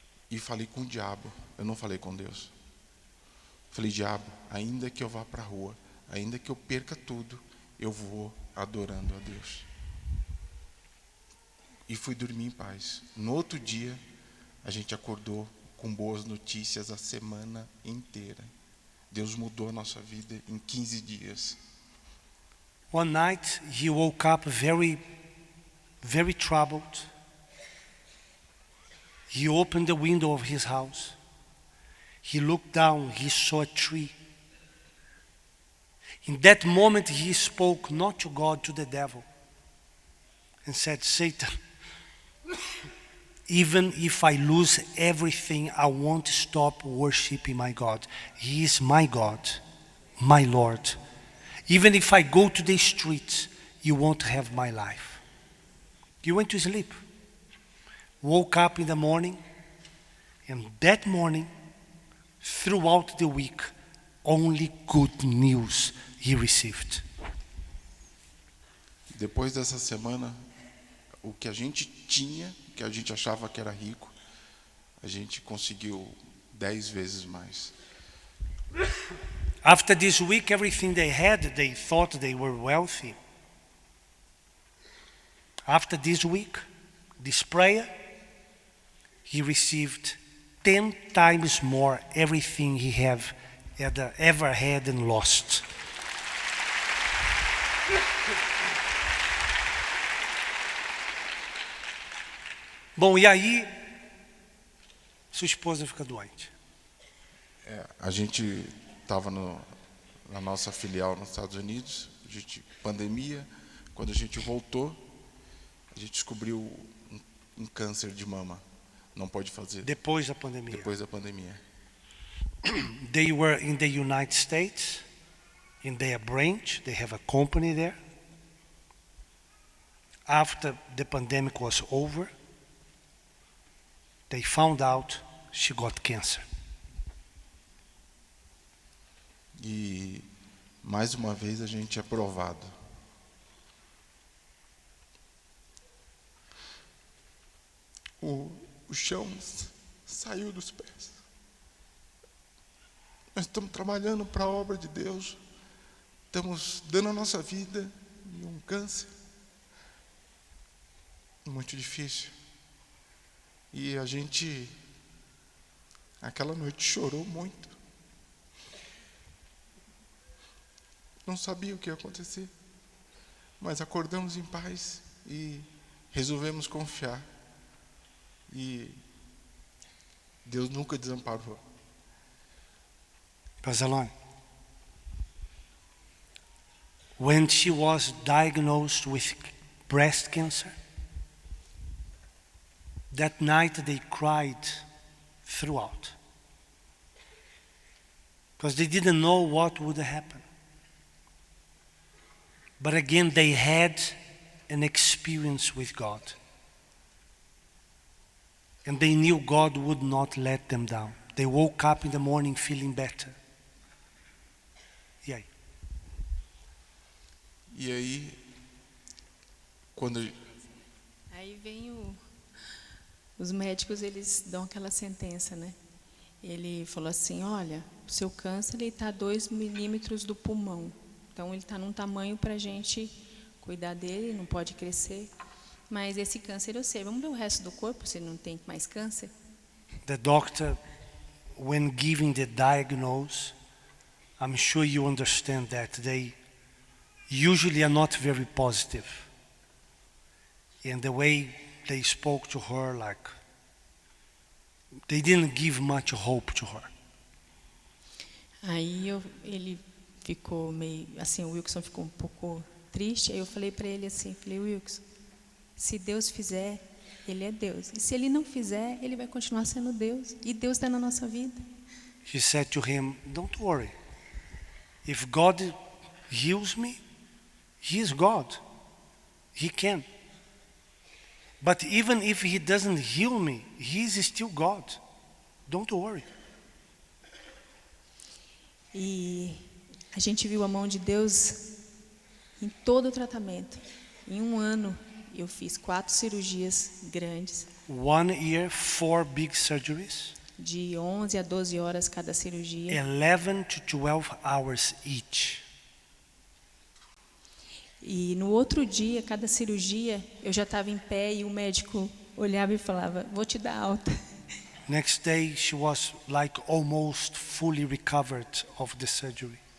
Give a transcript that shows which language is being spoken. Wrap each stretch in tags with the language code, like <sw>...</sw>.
<pt>E falei com o diabo, eu não falei com Deus. Falei, diabo, ainda que eu vá para a rua, ainda que eu perca tudo, eu vou adorando a Deus. E fui dormir em paz. No outro dia, a gente acordou com boas notícias a semana inteira. Deus mudou a nossa vida em 15 dias.</pt> <en>One night he woke up very, very troubled. He opened the window of his house. He looked down, he saw a tree. In that moment he spoke not to God, to the devil, and said, Satan, even if I lose everything, I won't stop worshiping my God. He is my God, my Lord. Even if I go to the streets, you won't have my life. He went to sleep, woke up in the morning, and that morning, throughout the week, only good news he received.</en> <pt>Depois dessa semana, o que a gente tinha, que a gente achava que era rico, a gente conseguiu 10 vezes mais.</pt> <en>After this week, everything they had, they thought they were wealthy. After this week, this prayer, he received 10 times more everything he have ever had and lost.</en> <pt>Bom, e aí, sua esposa fica doente. A gente estava na nossa filial nos Estados Unidos, pandemia. Quando a gente voltou, a gente descobriu um câncer de mama não pode fazer depois da pandemia. depois da pandemia.</pt> <en>They were in the United States, in their branch. They have a company there. After the pandemic was over, they found out she got cancer.</en> <pt>E mais uma vez a gente é provado. O chão saiu dos pés. Nós estamos trabalhando para a obra de Deus. Estamos dando a nossa vida em um câncer muito difícil. E a gente, aquela noite, chorou muito. Não sabia o que ia acontecer. Mas acordamos em paz e resolvemos confiar. E Deus nunca desamparou. Barcelona.</pt> <en>When she was diagnosed with breast cancer, that night they cried throughout. Because they didn't know what would happen. But again, they had an experience with God. And they knew God would not let them down. They woke up in the morning feeling better.</en> <pt>E aí? E aí, quando Aí vem os médicos, eles dão aquela sentença, né? Ele falou assim, olha, o seu câncer está a 2 milímetros do pulmão. Então, ele está num tamanho para a gente cuidar dele, não pode crescer. Mas esse câncer eu sei. Vamos ver o resto do corpo, se não tem mais câncer?</pt> <en>The doctor, when giving the diagnosis, I'm sure you understand that they usually are not very positive. And the way they spoke to her, like, they didn't give much hope to her.</en> <pt>Aí ele ficou meio, assim, o Wilson ficou um pouco triste. Aí eu falei para ele assim, falei, Wilson, se Deus fizer, Ele é Deus. E se Ele não fizer, Ele vai continuar sendo Deus. E Deus está na nossa vida.</pt> <en>She said to him, don't worry. If God heals me, He is God. He can. But even if He doesn't heal me, He is still God. Don't worry.</en> <pt>E a gente viu a mão de Deus em todo o tratamento. Em um ano, eu fiz 4 cirurgias grandes.</pt> <en>1 year, 4 big surgeries.</en> <pt>De 11 a 12 horas cada cirurgia.</pt> <en>11 to 12 hours each.</en> <pt>E no outro dia, cada cirurgia, eu já estava em pé e o médico olhava e falava, vou te dar alta.</pt> <en>Next day, she was like almost fully recovered of the surgery.</en>